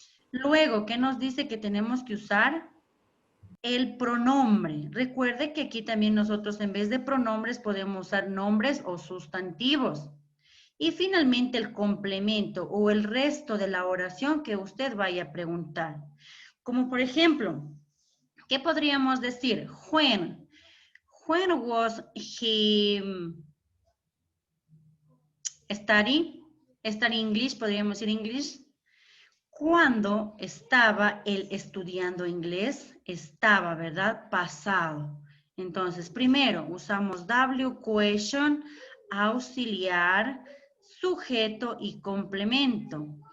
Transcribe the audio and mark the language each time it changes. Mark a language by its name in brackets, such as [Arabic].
[Spanish] Luego, ¿qué nos dice que tenemos que usar? El pronombre. Recuerde que aquí también nosotros en vez de pronombres podemos usar nombres o sustantivos. Y finalmente el complemento o el resto de la oración que usted vaya a preguntar. Como por ejemplo, ¿qué podríamos decir? [English] When was he studying English? [Spanish] Podríamos decir English. ¿Cuándo estaba él estudiando inglés? Estaba, ¿verdad? Pasado. Entonces, primero usamos W question, auxiliar, sujeto y complemento.